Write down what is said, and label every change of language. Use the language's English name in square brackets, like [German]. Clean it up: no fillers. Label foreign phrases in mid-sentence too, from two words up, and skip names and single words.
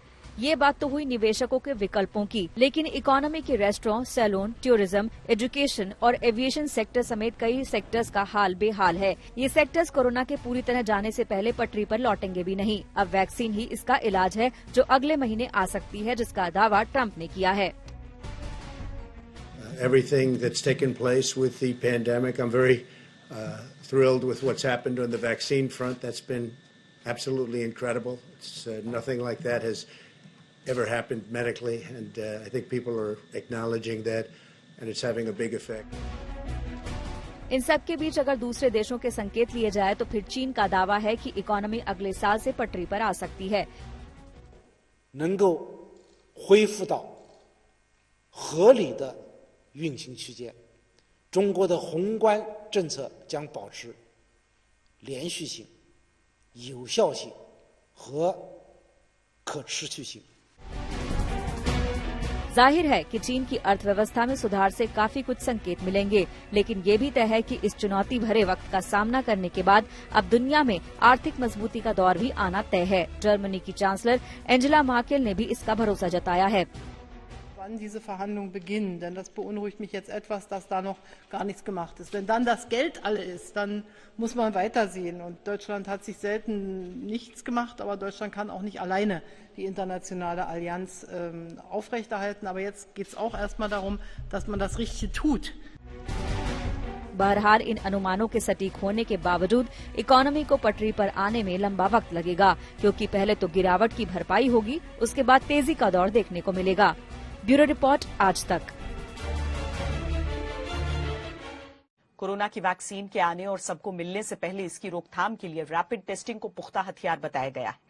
[Hindi] ये बात तो हुई निवेशकों के विकल्पों की, लेकिन इकोनॉमी के [English] restaurant, salon, tourism, education [Hindi] और [English] aviation sector [Hindi] समेत कई सेक्टर्स का हाल बेहाल है। ये सेक्टर्स कोरोना के पूरी तरह जाने से पहले पटरी पर लौटेंगे भी नहीं। अब वैक्सीन ही इसका इलाज है जो अगले महीने आ सकती है, जिसका दावा ट्रंप ने किया है। [English] Everything that's taken place with the pandemic, I'm very thrilled with what's happened on the vaccine front. That's been absolutely incredible. It's nothing like that has ever happened medically, and I think people are acknowledging that, and it's having a big effect. [Hindi] इन सब के बीच अगर दूसरे देशों के संकेत लिए जाए तो फिर चीन का दावा है कि इकोनॉमी अगले साल से पटरी पर आ सकती है। [Chinese] 能够恢复到合理的运行区间，中国的宏观政策将保持连续性、有效性和可持续性。 [Hindi] जाहिर है कि चीन की अर्थव्यवस्था में सुधार से काफी कुछ संकेत मिलेंगे, लेकिन ये भी तय है कि इस चुनौती भरे वक्त का सामना करने के बाद अब दुनिया में आर्थिक मजबूती का दौर भी आना तय है। जर्मनी की चांसलर एंजेला मार्केल ने भी इसका भरोसा जताया है। [German] Wann diese Verhandlungen beginnen, denn das beunruhigt mich jetzt etwas, dass da noch gar nichts gemacht ist. Wenn dann das Geld alle ist, dann muss man weitersehen. Und Deutschland hat sich selten nichts gemacht, aber Deutschland kann auch nicht alleine die internationale Allianz aufrechterhalten. Aber jetzt geht es auch erstmal darum, dass man das Richtige tut. [Hindi] बहरहाल इन अनुमानों के सटीक होने के बावजूद इकोनॉमी को पटरी पर आने में लंबा वक्त लगेगा, क्योंकि पहले तो गिरावट की भरपाई होगी, उसके बाद तेजी का दौर देखने को मिलेगा। [English] bureau report, [Hindi] आज तक। कोरोना की वैक्सीन के आने और सबको मिलने से पहले इसकी रोकथाम के लिए [English] rapid testing [Hindi] को पुख्ता हथियार बताया गया है।